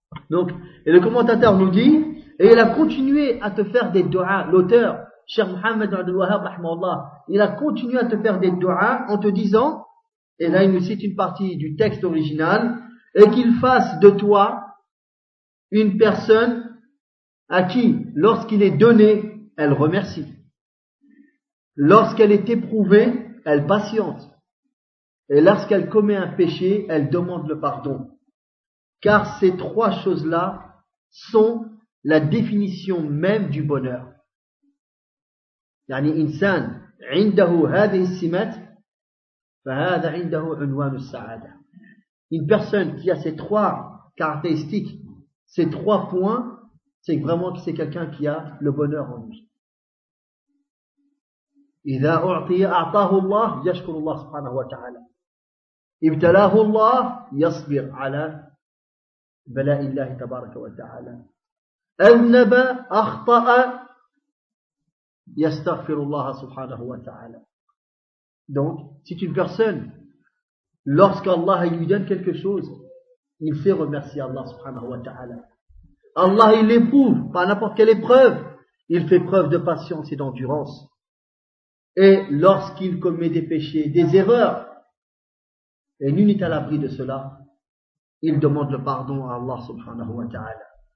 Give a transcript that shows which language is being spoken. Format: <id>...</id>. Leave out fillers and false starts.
<fr>Donc, et le commentateur nous dit, et il a continué à te faire des dua, l'auteur, Cheikh Mohamed Abdel Wahab, rahmallah, il a continué à te faire des dua en te disant, et là il nous cite une partie du texte original, et qu'il fasse de toi une personne à qui, lorsqu'il est donné, elle remercie. Lorsqu'elle est éprouvée, elle patiente. Et lorsqu'elle commet un péché, elle demande le pardon. Car ces trois choses-là sont la définition même du bonheur.</fr> <ar>يعني إنسان عنده هذه السمات فهذا عنده عنوان السعادة.</ar> <fr>Une personne qui a ces trois caractéristiques, ces trois points, c'est vraiment que c'est quelqu'un qui a le bonheur en lui.</fr> <ar>إذا أعطي أعطاه الله يشكر الله سبحانه وتعالى. ابتلاه الله يصبر على بلاء الله تبارك وتعالى أذنب أخطأ يستغفر الله سبحانه وتعالى.</ar> <fr>Donc c'est une personne, lorsqu'Allah lui donne quelque chose, il fait remercier Allah</fr> <ar>سبحانه وتعالى.</ar> <fr>Allah il l'éprouve par n'importe quelle épreuve, il fait preuve de patience et d'endurance. Et lorsqu'il commet des péchés, des erreurs, et nul n'est à l'abri de cela, il demande le pardon à Allah subhanahu wa ta'ala.</fr>